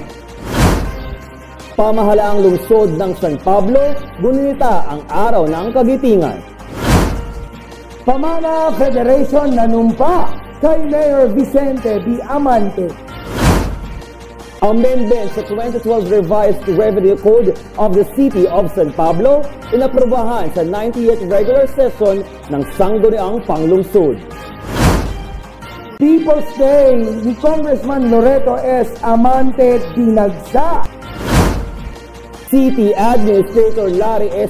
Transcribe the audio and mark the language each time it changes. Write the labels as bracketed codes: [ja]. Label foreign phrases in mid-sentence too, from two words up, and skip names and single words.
[tl] Pamahalaang lungsod ng San Pablo, gunita ang araw ng kagitingan. Pamana Federation nanumpa kay Mayor Vicente B. Amante. Amendment sa 2012 Revised Revenue Code of the City of San Pablo inaprubahan sa 90th [en] regular session [tl] ng Sangguniang Panglungsod. People's Day ni Congressman Loreto S. Amante dinagsa. [en] City Administrator Larry S.